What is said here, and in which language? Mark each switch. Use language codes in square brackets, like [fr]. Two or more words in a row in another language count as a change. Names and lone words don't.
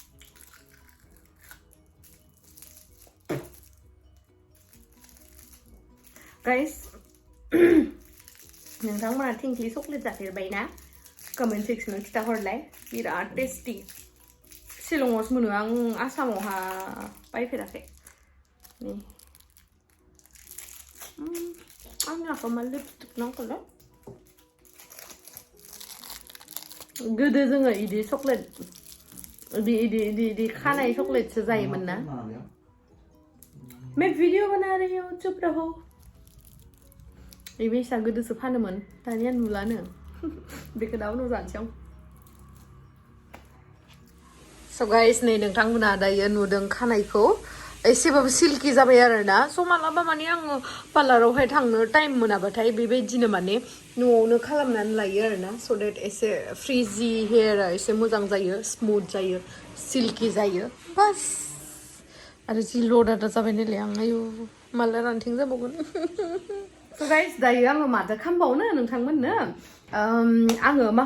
[brx] गाइस नोंथांमोना थिंख्लि चकलेट जाफेरबाय ना कमेन्ट सेक्सनाव खिथाहरलाय बिराद टेस्टि शिलंआवसो मोनो आं आसामावहा बायफेराखै नै आंनि आखायाव मा लिपस्टिक नांगौलै गोदो जोङो इदि चक्लेट इदि खानाय चक्लेटसो जायोमोन ना [hi] मैं वीडियो बना रही हूँ चुप रहो [brx] बेसा गोदोसो फानोमोन दानिया नुलानो बेखौ दा उनाव जानोसै आं स' गाइस नै नोंथांमोना दायो नुदों खानायखौ एसेबाबो सिल्की जाबाय आरोना स' मालाबा माने आङो पार्लारावहाय थांनो टाइम मोनाबाथाय बेबायदिनो माने न'आवनो खालामनानै लायो आरोना स' देट एसे फ्रिजि हेयारा एसे मोजां जायो स्मुथ जायो सिल्की जायो बास आरो जि लदादा जाबाय नालाय आं आयु माला रानथिं जाबावगोन स' गाइस दायो आङो माथो खालामबावनो नोंथांमोननो आङो